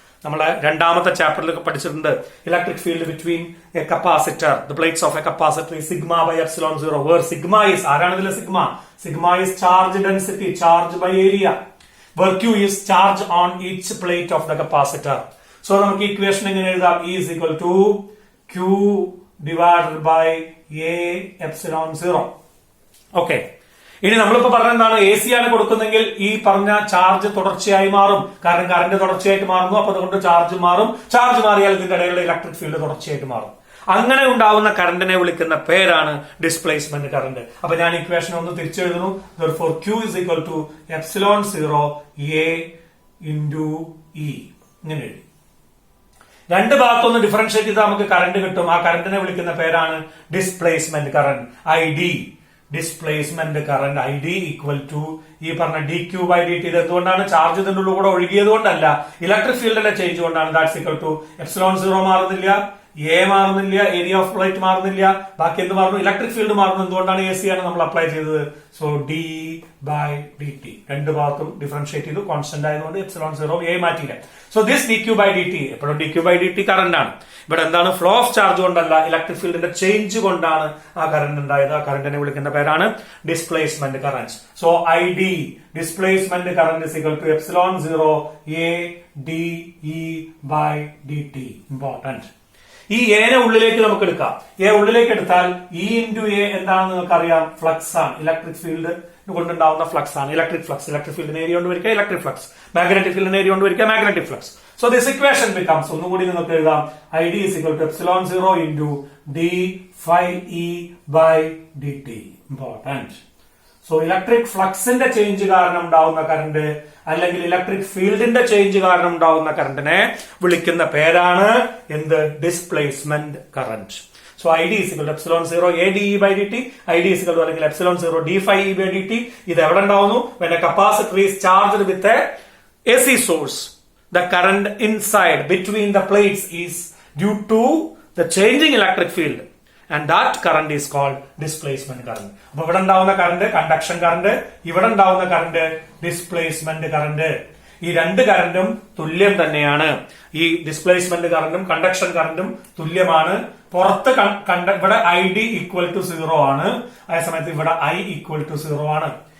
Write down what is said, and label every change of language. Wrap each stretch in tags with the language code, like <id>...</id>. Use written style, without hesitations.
<ml>നമ്മളെ രണ്ടാമത്തെ ചാപ്റ്ററിലൊക്കെ പഠിച്ചിട്ടുണ്ട്.</ml> <en>electric field between a capacitor, the plates of a capacitor is sigma by epsilon 0, where sigma is,</en> <ml>ആരാണ് ഇതിലെ sigma?</ml> <en>Sigma is charge density, charge by area, where Q is charge on each plate of the capacitor.</en> <ml>So നമുക്ക് equation എങ്ങനെ എഴുതാം?</ml> <en>E is equal to Q divided by A epsilon 0.</en> <ml>Okay, ഇനി നമ്മളിപ്പോ പറഞ്ഞ എന്താണ്? A C ആണ് കൊടുക്കുന്നെങ്കിൽ ഈ പറഞ്ഞ ചാർജ് തുടർച്ചയായി മാറും, കാരണം കറന്റ് തുടർച്ചയായിട്ട് മാറുന്നു. അപ്പൊ അതുകൊണ്ട് ചാർജ് മാറും. ചാർജ് മാറിയാൽ ഇതിന്റെ ഇടയിലുള്ള ഇലക്ട്രിക് ഫീൽഡ് തുടർച്ചയായിട്ട് മാറും. അങ്ങനെ ഉണ്ടാവുന്ന കറന്റിനെ വിളിക്കുന്ന പേരാണ് ഡിസ്പ്ലേസ്മെന്റ് കറന്റ്. അപ്പൊ ഞാൻ ഇക്വേഷൻ ഒന്ന് തിരിച്ചെഴുതുന്നു.</ml> <en>Therefore Q is equal to epsilon 0 A into E.</en> <ml>ഇങ്ങനെ എഴുതി. രണ്ട് ഭാഗത്തൊന്ന് ഡിഫറൻഷിയേറ്റ് ചെയ്താൽ നമുക്ക് കറന്റ് കിട്ടും. ആ കറന്റിനെ വിളിക്കുന്ന പേരാണ് displacement current, ID. Displacement current ID equal to ഈ പറഞ്ഞ dQ by dt. ഇത് എന്തുകൊണ്ടാണ്? ചാർജ് ഇതിന്റെ ഉള്ളിൽ കൂടെ ഒഴുകിയത് കൊണ്ടല്ല, ഇലക്ട്രിക് ഫീൽഡിന്റെ ചേഞ്ച് കൊണ്ടാണ്. ദാറ്റ്സ് ഈക്വൽ ടു എപ്സിലോൺ 0 മാറുന്നില്ല, എ മാറുന്നില്ല, ഏരിയ ഓഫ് പ്ലേറ്റ് മാറുന്നില്ല, ബാക്കി എന്ത് മാറുന്നു? ഇലക്ട്രിക് ഫീൽഡ് മാറുന്നു. എന്തുകൊണ്ടാണ്? എ സി ആണ് നമ്മൾ അപ്ലൈ ചെയ്തത്. So D by D T രണ്ട് ഭാഗത്തും ഡിഫറൻഷിയേറ്റ് ചെയ്തു. കോൺസ്റ്റന്റ് ആയതുകൊണ്ട് epsilon 0 A മാറ്റിയില്ല. So this dQ by dt, എപ്പോഴും dQ by dt കറന്റ് ആണ്. ഇവിടെ എന്താണ്? ഫ്ലോ ഓഫ് ചാർജ് കൊണ്ടല്ല, ഇലക്ട്രിക് ഫീൽഡിന്റെ ചേഞ്ച് കൊണ്ടാണ് ആ കറന്റ് ഉണ്ടായത്. ആ കറന്റിനെ വിളിക്കുന്ന പേരാണ് displacement current.</ml> <en>So ID displacement current is equal to epsilon 0 A dE by dt.</en> <ml>Important. ഈ എനെ ഉള്ളിലേക്ക് നമുക്ക് എടുക്കാം. എ ഉള്ളിലേക്ക് എടുത്താൽ ഇ ഇൻറ്റു എ എന്താണെന്ന് നിങ്ങൾക്ക് അറിയാം? ഫ്ലക്സ് ആണ്. ഇലക്ട്രിക് ഫീൽഡ് കൊണ്ടുണ്ടാവുന്ന ഫ്ലക്സ് ആണ് ഇലക്ട്രിക് ഫ്ലക്സ്. ഇലക്ട്രിക് ഫീൽഡിന് ഏരിയ കൊണ്ട് വരിക ഇലക്ട്രിക് ഫ്ലക്സ്, മാഗ്നറ്റിക് ഫീൽഡിന് ഏരിയ കൊണ്ട് വരിക magnetic flux.</ml> <en>so this equation becomes,</en> <ml>ഒന്നുകൂടി നിങ്ങൾക്ക് എഴുതാം,</ml> <en>ID is equal to epsilon 0 into d phi E by dt. Important.</en> <ml>So electric ഫ്ലക്സിന്റെ change കാരണം ഉണ്ടാവുന്ന കറന്റ് അല്ലെങ്കിൽ ഇലക്ട്രിക് ഫീൽഡിന്റെ ചേഞ്ച് കാരണം ഉണ്ടാവുന്ന കറന്റിനെ വിളിക്കുന്ന പേരാണ് എന്ത്?</ml> <en>Displacement current. So ID is equal to epsilon 0 A dE by dt. ID is equal to അല്ലെങ്കിൽ epsilon 0 d phi E by dt.</en> <ml>ഇത് എവിടെ ഉണ്ടാവുന്നു?</ml> <en>when a capacitor is charged with a AC source, the current inside between the plates is due to the changing electric field. And that current is called displacement current.</en> <ml>അപ്പൊ ഇവിടെ ഉണ്ടാവുന്ന current conduction current, ഇവിടെ ഉണ്ടാവുന്ന current displacement current. ഈ രണ്ട് കറന്റും തുല്യം തന്നെയാണ്. ഈ ഡിസ്പ്ലേസ്മെന്റ് കറന്റും കണ്ടക്ഷൻ കറന്റും തുല്യമാണ്. പുറത്ത് ഇവിടെ ID ഈക്വൽ ടു 0 ആണ്, അതേസമയത്ത് ഇവിടെ I ഈക്വൽ ടു 0 ആണ്.</ml>